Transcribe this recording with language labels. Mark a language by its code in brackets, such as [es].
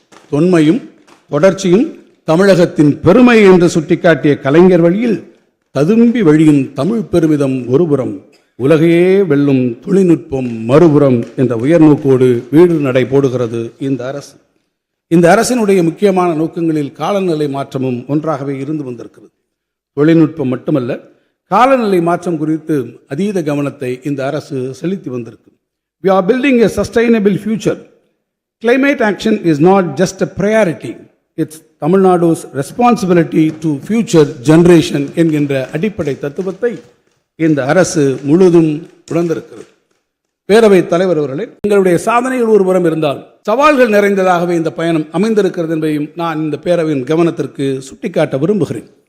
[ta] தொன்மையும் தொடர்ச்சியும் தமிழகத்தின் பெருமை என்று சுட்டிக்காட்டிய கலைஞர் வழியில் ததும்பி வழியும் தமிழ் பெருமிதம் ஒருபுறம், உலகையே வெல்லும் தொழில்நுட்பம் மறுபுறம் என்ற உயர்நோக்கோடு வீடு நடை போடுகிறது இந்த அரசு. இந்த அரசினுடைய முக்கியமான நோக்கங்களில் காலநிலை மாற்றமும் ஒன்றாகவே இருந்து வந்திருக்கிறது. தொழில்நுட்பம் மட்டுமல்ல, காலநிலை மாற்றம் குறித்து அதீத கவனத்தை இந்த அரசு செலுத்தி வந்திருக்கு. [en] We are building a sustainable future. Climate action is not just a priority. It's Tamil Nadu's responsibility to future generation [ta] என்கின்ற அடிப்படை தத்துவத்தை இந்த அரசு முழுதும் உணர்ந்திருக்கிறது. பேரவைத் தலைவர் அவர்களே, எங்களுடைய சாதனைகள் ஒருபுறம் இருந்தால் சவால்கள் நிறைந்ததாகவே இந்த பயணம் அமைந்திருக்கிறது என்பதையும் நான் இந்த பேரவையின் கவனத்திற்கு சுட்டிக்காட்ட விரும்புகிறேன்.